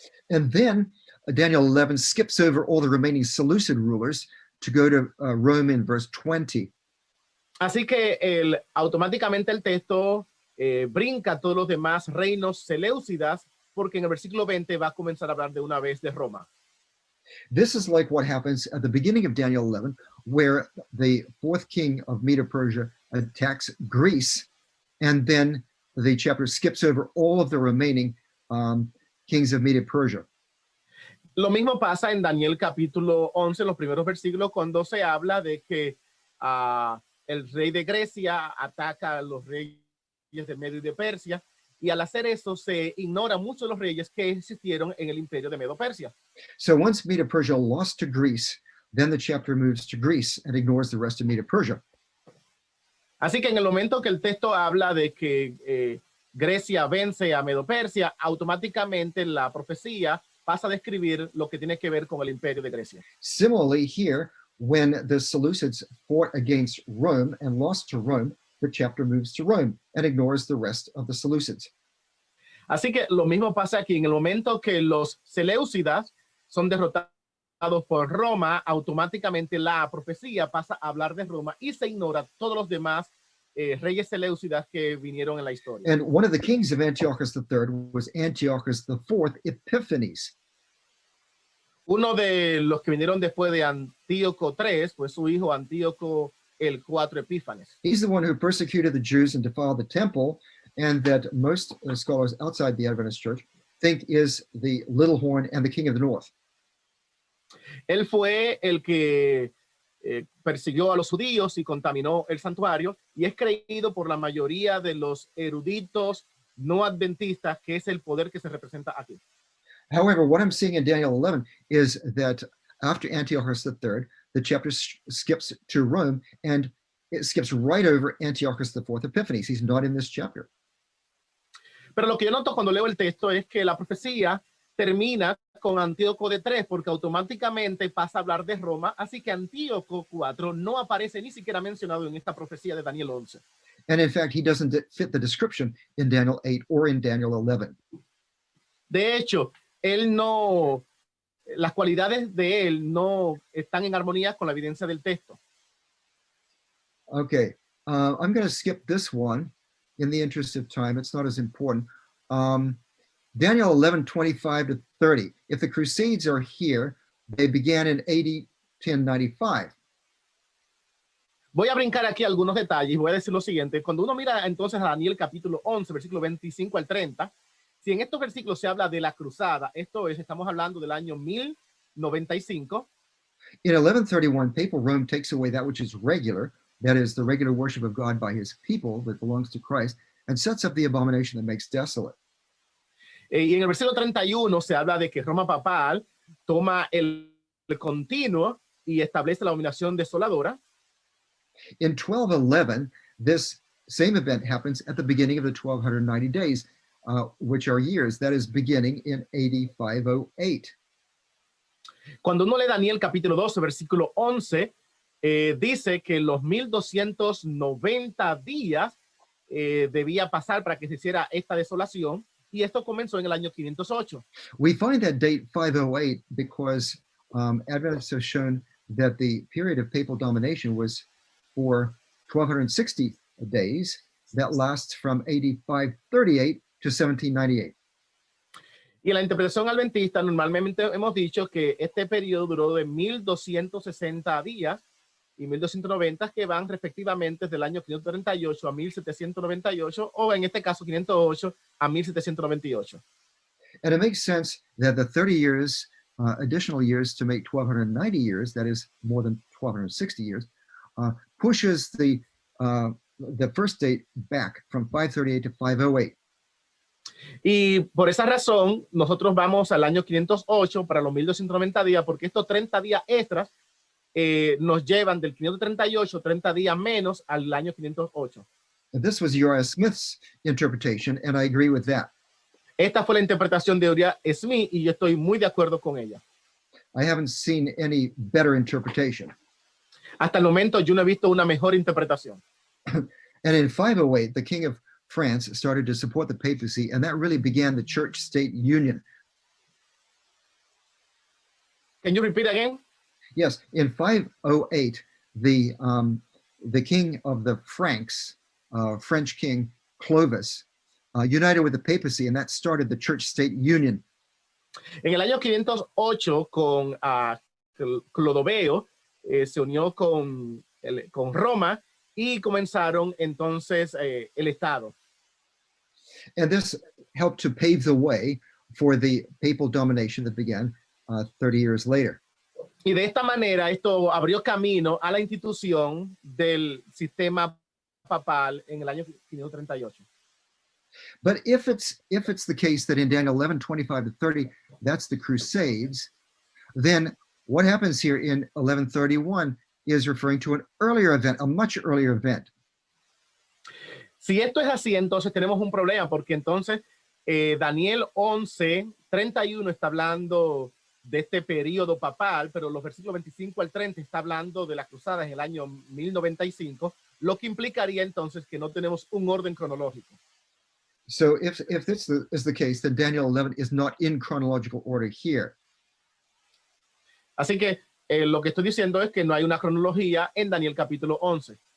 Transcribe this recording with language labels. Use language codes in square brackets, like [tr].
[en] And then Daniel 11 skips over all the remaining Seleucid rulers to go to Rome in verse 20. [es] Así que automáticamente el texto brinca todos los demás reinos seleucidas, porque en el versículo 20 va a comenzar a hablar de una vez de Roma. [en] This is like what happens at the beginning of Daniel 11, where the fourth king of Medo-Persia attacks Greece, and then the chapter skips over all of the remaining kings of Medo-Persia. [es] Lo mismo pasa en Daniel capítulo 11, los primeros versículos, cuando se habla de que el rey de Grecia ataca a los reyes de Medo y de Persia, y al hacer eso se ignora muchos de los reyes que existieron en el imperio de Medo-Persia. [en] So once Medo-Persia lost to Greece, then the chapter moves to Greece and ignores the rest of Medo-Persia. [es] Así que en el momento que el texto habla de que Grecia vence a Medo-Persia, automáticamente la profecía pasa a describir lo que tiene que ver con el imperio de Grecia. [en] Similarly, here, when the Seleucids fought against Rome and lost to Rome, the chapter moves to Rome and ignores the rest of the Seleucids. [es] Así que lo mismo pasa aquí. En el momento que los seleucidas son derrotados por Roma, automáticamente la profecía pasa a hablar de Roma y se ignora todos los demás reyes seleucidas que vinieron en la historia. [en] And one of the kings of Antiochus III was Antiochus IV Epiphanes. [es] Uno de los que vinieron después de Antíoco III fue su hijo Antíoco el IV Epífanes. [en] He's the one who persecuted the Jews and defiled the temple, and that most scholars outside the Adventist Church think is the little horn and the king of the north. [es] Él fue el que persiguió a los judíos y contaminó el santuario, y es creído por la mayoría de los eruditos no adventistas que es el poder que se representa aquí. [en] However, what I'm seeing in Daniel 11 is that after Antiochus III, the chapter skips to Rome and it skips right over Antiochus IV Epiphanes. He's not in this chapter. [es] Pero lo que yo noto cuando leo el texto es que la profecía termina con Antíoco de III porque automáticamente pasa a hablar de Roma, así que Antíoco IV no aparece ni siquiera mencionado en esta profecía de Daniel 11. [en] And in fact, he doesn't fit the description in Daniel 8 or in Daniel 11. [es] De hecho, él no, las cualidades de él no están en armonía con la evidencia del texto. [en] Okay, I'm going to skip this one in the interest of time. It's not as important. Daniel 11:25 to 30. If the Crusades are here, they began in AD 1095. [es] Voy a brincar aquí algunos detalles. Voy a decir lo siguiente. Cuando uno mira entonces a Daniel capítulo 11, versículo 25 al 30, si en estos versículos se habla de la cruzada, esto es, estamos hablando del año 1095. [en] In 1131, papal Rome takes away that which is regular, that is, the regular worship of God by his people that belongs to Christ, and sets up the abomination that makes desolate. [es] Y en el versículo 31 se habla de que Roma papal toma el continuo y establece la dominación desoladora. [en] In 1211, this same event happens at the beginning of the 1290 days, which are years. That is beginning in AD 508. [es] Cuando uno lee Daniel capítulo 12, versículo 11, dice que los 1290 días debía pasar para que se hiciera esta desolación, y esto comenzó en el año 508. [en] We find that date 508 because Adventists have shown that the period of papal domination was for 1260 days that lasts from AD 538 to 1798. [es] Y en la interpretación adventista normalmente hemos dicho que este periodo duró de 1260 días y 1290 que van respectivamente del año 538 a 1798 o en este caso 508 a 1798. [en] And it makes sense that the 30 years, additional years to make 1290 years, that is more than 1260 years, pushes the first date back from 538 to 508. [es] Y por esa razón, nosotros vamos al año 508 para los 1290 días, porque estos 30 días extras nos llevan del 538, 30 días menos, al año 508. [en] And this was Uriah Smith's interpretation, and I agree with that. [es] Esta fue la interpretación de Uriah Smith, y yo estoy muy de acuerdo con ella. [en] I haven't seen any better interpretation. [es] Hasta el momento, yo no he visto una mejor interpretación. [en] And in 508, the King of France started to support the papacy, and that really began the church-state union. Can you repeat again? Yes, in 508, the king of the Franks, French king Clovis, united with the papacy, and that started the church-state union. [es] En el año 508, con Clodoveo, se unió con Roma, y comenzaron entonces el Estado. [en] And this helped to pave the way for the papal domination that began 30 years later. [es] Y de esta manera esto abrió camino a la institución del sistema papal en el año 538. [en] But if it's the case that in Daniel 11:25 to 30, that's the Crusades, then what happens here in 11:31 is referring to an earlier event, a much earlier event. [es] Si esto es así, entonces tenemos un problema, porque entonces Daniel 11:31 está hablando de este periodo papal, pero los versículos 25 al 30 está hablando de las cruzadas en el año 1095, lo que implicaría entonces que no tenemos un orden cronológico. [en] So if this is the case, then Daniel 11 is not in chronological order here. [es] Así que lo que estoy diciendo es que no hay una cronología en Daniel capítulo 11.